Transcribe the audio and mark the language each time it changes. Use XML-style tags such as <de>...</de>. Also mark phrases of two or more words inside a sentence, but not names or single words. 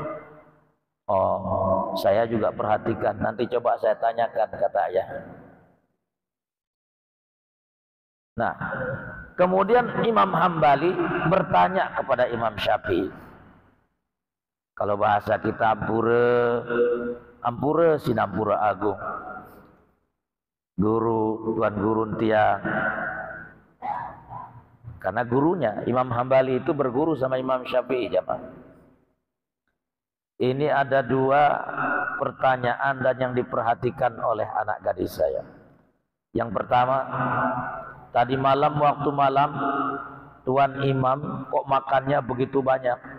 <id>"Oh, saya juga perhatikan. Nanti coba saya tanyakan," kata ayah. Nah, kemudian Imam Hambali bertanya kepada Imam Syafi'i. Kalau bahasa kita</id> <sas>ampura sinampura agung.</sas> <id>Guru, tuan guru tiang. Karena gurunya Imam Hambali itu berguru sama Imam Syafi'i, jamaah. Ini ada dua pertanyaan dan yang diperhatikan oleh anak gadis saya. Yang pertama, tadi malam waktu malam Tuan Imam kok makannya begitu banyak?</id>